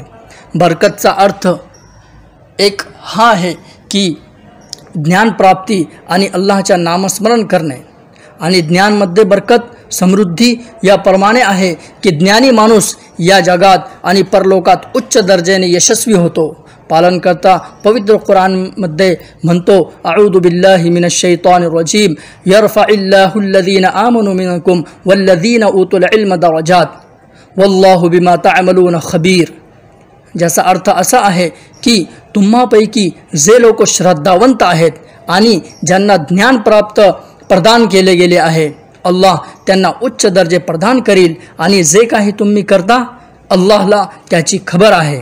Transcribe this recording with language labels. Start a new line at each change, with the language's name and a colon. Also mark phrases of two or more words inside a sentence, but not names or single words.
Marathi: बरकतचा अर्थ एक हा आहे की ज्ञानप्राप्ती आणि अल्लाहच्या नामस्मरण करणे. आणि ज्ञानमध्ये बरकत समृद्धी याप्रमाणे आहे की ज्ञानी माणूस या जगात आणि परलोकात उच्च दर्जाने यशस्वी होतो. पालनकर्ता पवित्र कुरानमध्ये म्हणतो,
Arabic: أعوذ بالله من الشيطان الرجيم، يرفع الله الذين آمنوا منكم والذين أوتوا العلم درجات والله بما تعملون خبير.
Marathi: ज्याचा अर्थ असा आहे की तुम्हापैकी जे लोक श्रद्धावंत आहेत आणि ज्यांना ज्ञान प्रदान केले गेले आहे, अल्लाह त्यांना उच्च दर्जे प्रदान करील आणि जे काही तुम्ही करता अल्लाहला त्याची खबर आहे.